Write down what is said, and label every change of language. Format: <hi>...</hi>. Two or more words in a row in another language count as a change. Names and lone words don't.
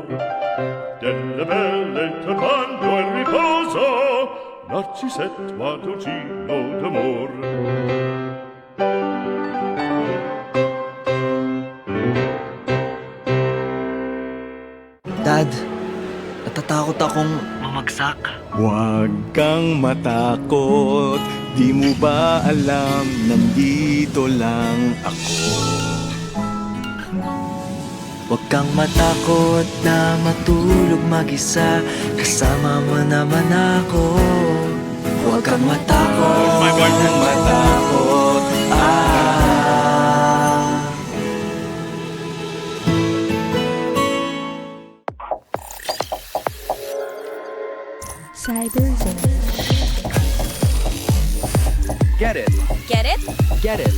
<it>Delle belle turbando al riposo, Narcisetto ad un giro d'amor.</it> <tl>Dad, natatakot akong mamagsak. Huwag kang matakot, di mo ba alam, nandito lang ako. Huwag kang matakot na matulog mag-isa, kasama mo naman ako. Huwag kang matakot, Huwag kang matakot,</tl> <en>Get it. Get it? Get it.</en>